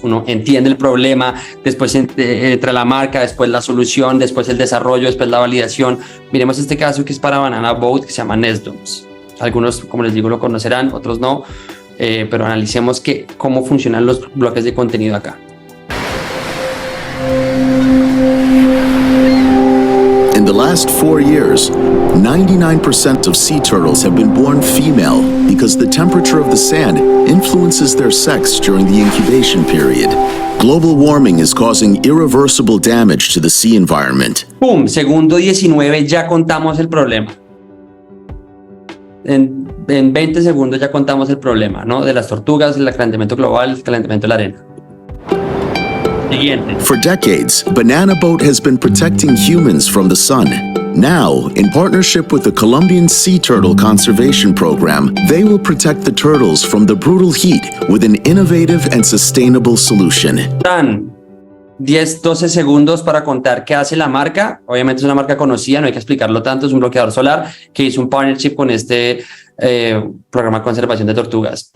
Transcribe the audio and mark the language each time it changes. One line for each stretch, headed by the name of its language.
Spanish: Uno entiende el problema, después entra la marca, después la solución, después el desarrollo, después la validación. Miremos este caso que es para Banana Boat, que se llama Nestdomes. Algunos, como les digo, lo conocerán, otros no, pero analicemos cómo funcionan los bloques de contenido acá.
English: In the last 4 years, 99% of sea turtles have been born female because the temperature of the sand influences their sex during the incubation period. Global warming is causing irreversible damage to the sea environment.
Spanish: ¡Pum! Segundo 19, ya contamos el problema. En 20 segundos ya contamos el problema, ¿no? De las tortugas, el calentamiento global, el calentamiento de la arena. Siguiente.
English: For decades, Banana Boat has been protecting humans from the sun. Now, in partnership with the Colombian Sea Turtle Conservation Program, they will protect the turtles from the brutal heat with an innovative and sustainable solution.
Spanish: Dan 10-12 segundos para contar qué hace la marca. Obviamente es una marca conocida, no hay que explicarlo tanto, es un bloqueador solar que hizo un partnership con este programa de conservación de tortugas.